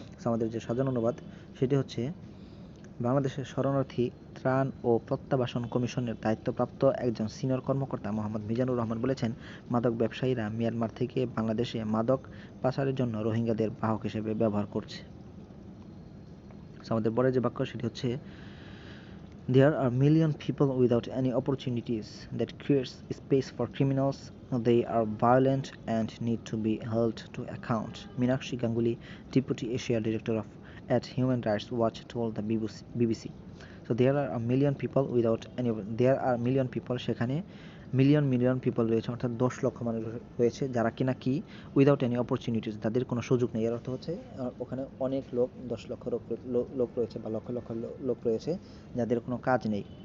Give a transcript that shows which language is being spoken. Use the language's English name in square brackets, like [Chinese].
[Bangla] আমাদের যে সাজানো অনুবাদ সেটি হচ্ছে বাংলাদেশের শরণার্থী ত্রাণ ও প্রত্যাবাসন কমিশনের দায়িত্বপ্রাপ্ত একজন সিনিয়র কর্মকর্তা মোহাম্মদ মিজানুর রহমান বলেছেন, মাদক ব্যবসায়ীরা মিয়ানমার থেকে বাংলাদেশে মাদক পাচারের জন্য রোহিঙ্গাদের বাহক হিসেবে ব্যবহার করছে। আমাদের পরে যে বাক্য সেটি হচ্ছে [English] there are million people without any opportunities that creates space for criminals. They are violent and need to be held to account. Meenakshi Ganguly, Deputy Asia Director of at Human Rights Watch, told the BBC. So there are a million people [Bangla] without any there are million people সেখানে [English] million people [Bangla] রয়েছে অর্থাৎ 10 লক্ষ মানুষ রয়েছে যারা কিনা কি [English] without any opportunities [Bangla] তাদের কোনো সুযোগ নেই। এর অর্থ হচ্ছে ওখানে অনেক লোক 10 লক্ষ লোক রয়েছে বা লক্ষ লক্ষ লোক রয়েছে যাদের কোনো কাজ নেই।